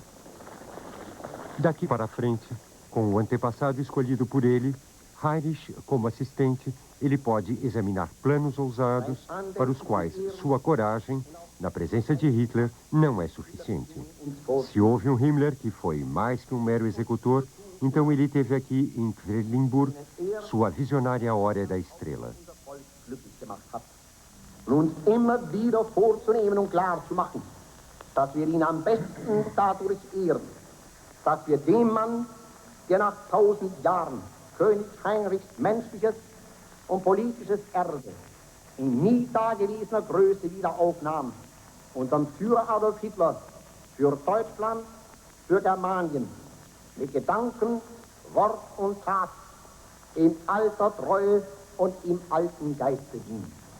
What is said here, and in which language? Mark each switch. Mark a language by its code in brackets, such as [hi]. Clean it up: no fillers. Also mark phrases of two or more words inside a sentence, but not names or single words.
[pt] Daqui para frente, com o antepassado escolhido por ele, Heinrich, como assistente, ele pode examinar planos ousados para os quais sua coragem, na presença de Hitler, não é suficiente. Se houve um Himmler que foi mais que um mero executor, então ele teve aqui em Quedlinburg sua visionária hora da estrela. [de] Und uns immer wieder vorzunehmen und klarzumachen, dass wir ihn am besten dadurch ehren, dass wir dem Mann, der nach 1000 Jahren König Heinrichs menschliches und politisches Erbe in nie dagewesener Größe wieder aufnahm, unserem Führer Adolf Hitler für Deutschland, für Germanien, mit Gedanken, Wort und Tat in alter Treue und im alten Geiste dient.